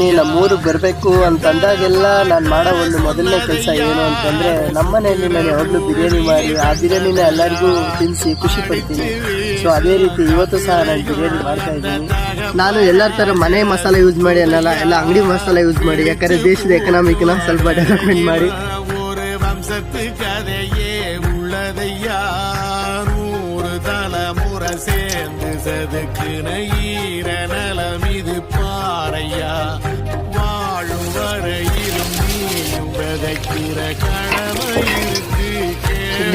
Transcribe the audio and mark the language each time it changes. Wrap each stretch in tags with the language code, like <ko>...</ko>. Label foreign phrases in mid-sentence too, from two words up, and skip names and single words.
<kn>ನಮ್ಮೂರಿಗೆ ಬರಬೇಕು ಅಂತಂದಾಗೆಲ್ಲ ನಾನು ಮಾಡೋ ಒಂದು ಮೊದಲನೇ ಕೆಲಸ ಏನು ಅಂತಂದರೆ ನಮ್ಮನೆಯಲ್ಲಿ ನಾನು ಯಾವಾಗಲೂ ಬಿರಿಯಾನಿ ಮಾಡಿ ಆ ಬಿರಿಯಾನಿನ ಎಲ್ಲರಿಗೂ ತಿನ್ನಿಸಿ ಖುಷಿ ಪಡ್ತೀನಿ. ಸೊ ಅದೇ ರೀತಿ ಇವತ್ತು ಸಹ ನಾನು ಬಿರಿಯಾನಿ ಮಾಡ್ತಾ ಇದ್ದೀನಿ. ನಾನು ಎಲ್ಲರ ಥರ ಮನೆ ಮಸಾಲೆ ಯೂಸ್ ಮಾಡಿ ಅನ್ನಲ್ಲ, ಎಲ್ಲ ಅಂಗಡಿ ಮಸಾಲೆ ಯೂಸ್ ಮಾಡಿ, ಯಾಕಂದರೆ ದೇಶದ ಎಕನಾಮಿಕ್ನ ಸ್ವಲ್ಪ ಡೆವಲಪ್ಮೆಂಟ್ ಮಾಡಿ.</kn> <ta>சேர்ந்து சதுக்குன ஈர நலம் இது பாறையா வாழும் வரையிலும் நீயும் விதைக்கிற கடமை இருக்கு.</ta>